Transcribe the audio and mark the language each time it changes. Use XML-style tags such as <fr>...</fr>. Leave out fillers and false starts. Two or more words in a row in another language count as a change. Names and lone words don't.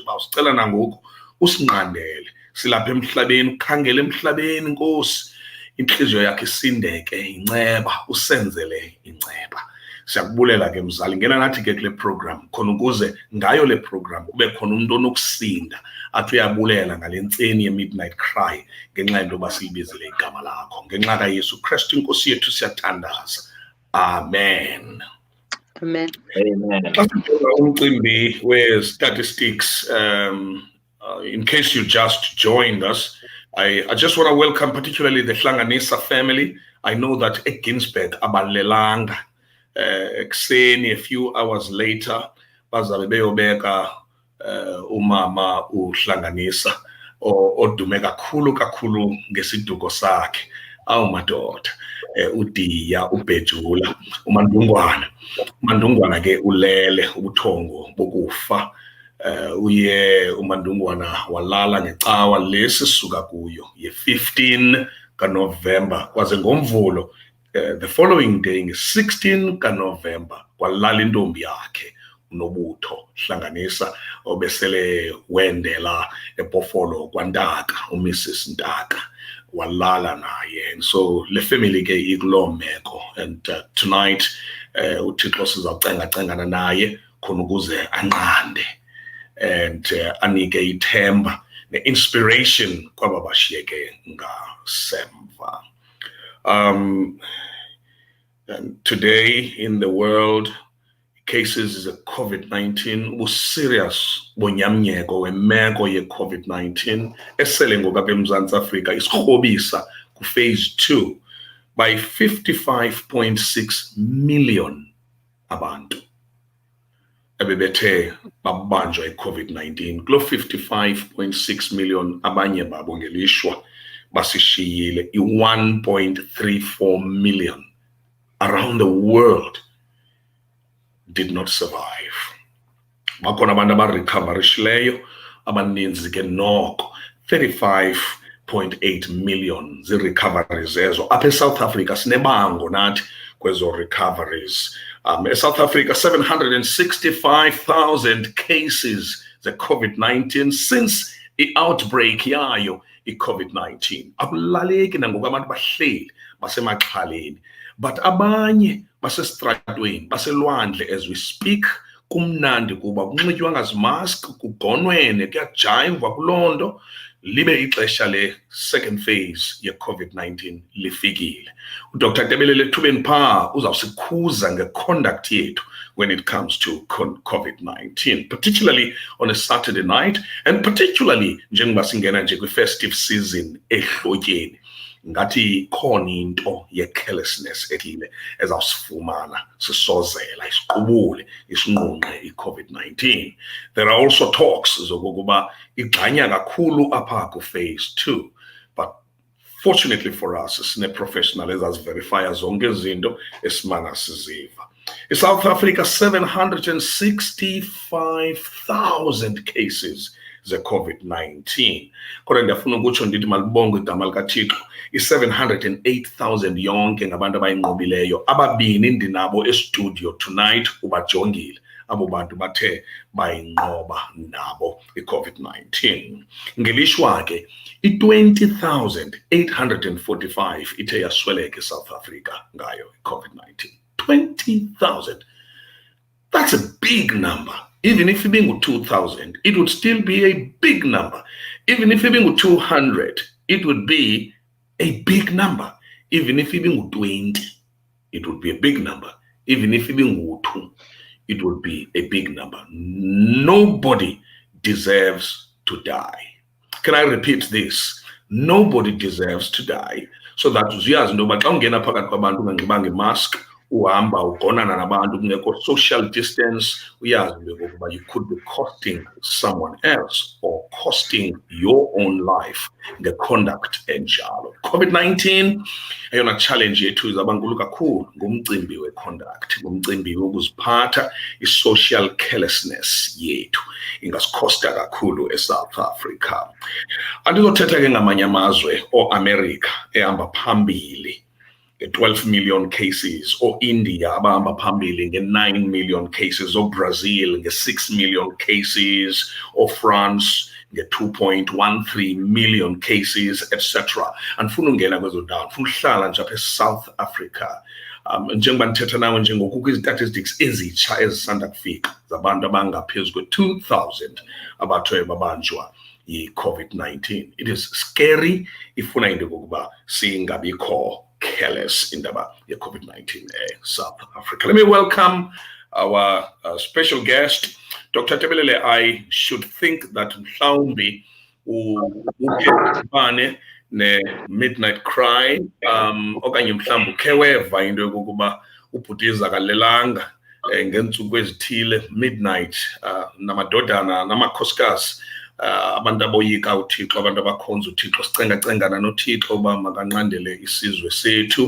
<xh>bawusicela nangoku usinqandele silapha emhlabeni ukhangele emhlabeni nkosi inhliziyo yakhe isindeke inceba usenzele inceba siyakubulela ke mzali ngena nathi ke kule program khona ukuze ngayo le program kube khona umuntu onokusinda athi uyabulela ngale ntseni ye-</xh> <en>midnight cry</en> <xh>ngenxa yento yoba siyibizile igama lakho ngenxa kaYesu Kristu inkosi yethu siyathandaza amen. Amen. Amen. Umcimbi we-statistics</xh> <en>in case you just joined us, I just want to welcome particularly the Hlanganisa family. I know that at Ginsberg, abalelanga, a few hours later,</en> <xh>bazabe beyobeka umama uHlanganisa odume kakhulu ngesiduko sakhe. Awu madoda, uDiya, uBhejula, uMandungwana ke ulele ubuthongo bokufa. Uye uMandungwana walala ngecawa lesisuka kuyo ye-15 kaNovember kwaze ngomvulo</xh> <en>the following</en> <xh>day nge-16 kaNovember kwalala intombi yakhe uNobutho Hlanganisa obesele wendela eBhofolo kwaNtaka uMrs Ntaka walala naye</xh> <en>and so</en> <xh>le family ke ikuloo meko</xh> <en>and tonight</en> <xh>uThixo sizawucengacengana naye khona ukuze anqande and anike ithemba ne-inspiration kwaba bashiyeke ngasemva.</xh> <en>And today in the world, cases of COVID-19 was serious</en> <xh>bonyamnyeko wemeko ye-COVID-19 esele ngoku apha eMzantsi Afrika isikrobisa ku-phase 2 by 55.6 million abantu ebebethe babanjwa i-COVID-19 kulo 55.6 million abanye babo ngelishwa basishiyile i-1.34 million</xh> <en>around the world did not survive.</en> <xh>Bakhona abantu abarecoverishileyo abaninzi ke noko 35.8 million zii-recoveries ezo apha eSouth Africa sinebango nathi kwezo recoveries.</xh> <en>South Africa, 765,000 cases the COVID-19 since the outbreak</en> <xh>yayo i-COVID-19. Akulaleki nangoku abantu bahleli basemaxhaleni but abanye basestratweni baselwandle</xh> <en>as we speak</en> <xh>kumnandi kuba kunxitywa ngazimask kugonwene kuyajayivwa kuloo nto libe ixesha le-second phase ye-COVID-19 lifikile. uDr. Tebelele ethubeni phaa uzawusikhuza nge-conduct yethu</xh> <en>when it comes to COVID-19, particularly on a Saturday night and particularly</en> <xh>njengoba singena nje kwi-</xh> <en>festive season</en> <xh>ehlotyeni. Ngathi khona into ye-carelessness ethile ezawusifumana sisozela isiqubule isinqunqe i-COVID-19.</xh> <en>There are also talks</en> <xh>zokokuba igxanya kakhulu apha ku-phase 2</xh> <en>but fortunately for us</en> <xh>sine-professional ezaziverifya zonke izinto esimana siziva. ISouth Africa 765,000 cases ze-COVID-19. Kodwa ndiyafuna ukutsho ndithi malibongwe igama likaThixo i-708,000 yonke ngabantu abayinqobileyo ababini ndinabo estudio tonight ubajongile abo bantu bathe bayinqoba nabo i-COVID-19. Ngelishwa ke i-20,845 ithe yasweleka eSouth Africa ngayo i-COVID-19.</xh> <en>20,000. That's a big number. Even if it being 2,000, it would still be a big number. Even if it being 200, it would be a big number. Even if it being 20, it would be a big number. Even if it being 2, it would be a big number. Nobody deserves to die. Can I repeat this? Nobody deserves to die. So that</en> <xh>uyazi into yoba xa ungena phakathi kwabantu unganxibanga imask, uhamba ugonana nabantu kungekho</xh> <en>social distance,</en> <xh>uyazi into yokokuba</xh> <en>you could be costing someone else or costing your own life</en> <xh>nge-conduct enjalo. COVID-19 eyona challenge yethu izawuba nkulu kakhulu ngumcimbi we-conduct, ngumcimbi wokuziphatha, i-social carelessness yethu ingasikhosta kakhulu eSouth Africa. Andizothetha ke ngamanye amazwe o-America ehamba phambili nge-12 million cases, o-India abahamba phambili nge-9 million cases, o-Brazil nge-6 million cases, o-France nge-2.13 million cases, etc. Andifuna ungena kwezo ndawo, ndifuna uhlala nje apha eSouth Africa. Njengoba ndithetha nawe njengoku kukho izitatistics ezitsha ezisanda kufika zabantu abangaphezu kwe-2,000 abathe babanjwa yi-COVID-19.</xh> <en>It is scary</en> <xh>ifuna into yokokuba singabikho careless indaba ye-COVID-19 South Africa.</xh> <en>Let me welcome our special guest, Dr. Tebelele. I should think that</en> <xh>mhlawumbi ukhe ne-</xh> <en>midnight cry</en> <xh>okanye mhlawumbi ukhe weva into yokokuba ubhutiza akalelanga ngeentsuku ezithile, midnight, namadodana namakhosikazi, abantu aboyika uThixo, abantu abakhonza uThixo, sicengacengana noThixo uba makanqandele isizwe sethu.</xh>